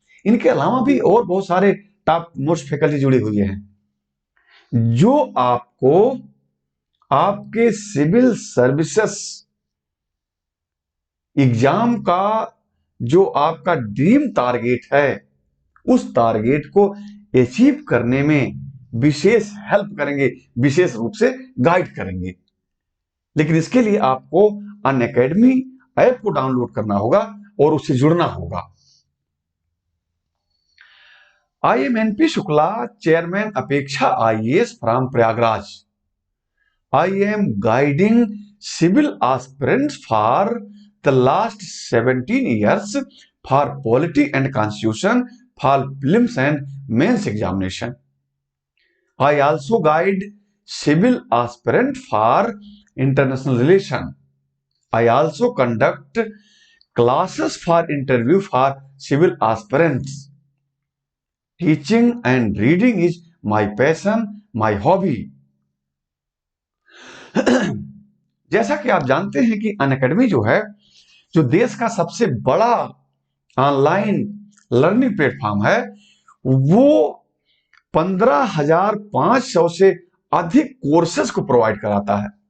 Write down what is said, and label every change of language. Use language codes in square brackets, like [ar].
[hi] इनके अलावा भी और बहुत सारे टॉप मोस्ट फैकल्टी जुड़े हुए हैं, जो आपको आपके सिविल सर्विसेज एग्जाम का जो आपका ड्रीम टारगेट है, उस टारगेट को अचीव करने में विशेष हेल्प करेंगे, विशेष रूप से गाइड करेंगे। लेकिन इसके लिए आपको अनअकैडमी ऐप को डाउनलोड करना होगा और उससे जुड़ना होगा। [en] I am NP Shukla, chairman Apeksha IAS from Prayagraj. I am guiding civil aspirants for the last 17 years for polity and constitution, for prelims and mains examination. I also guide civil aspirant for international relation. I also conduct classes for interview for civil aspirants. Teaching and reading is my passion, my hobby. [hi] जैसा कि आप जानते हैं कि Unacademy जो है, जो देश का सबसे बड़ा ऑनलाइन लर्निंग प्लेटफॉर्म है, वो 15,500 से अधिक कोर्सेज को प्रोवाइड कराता है।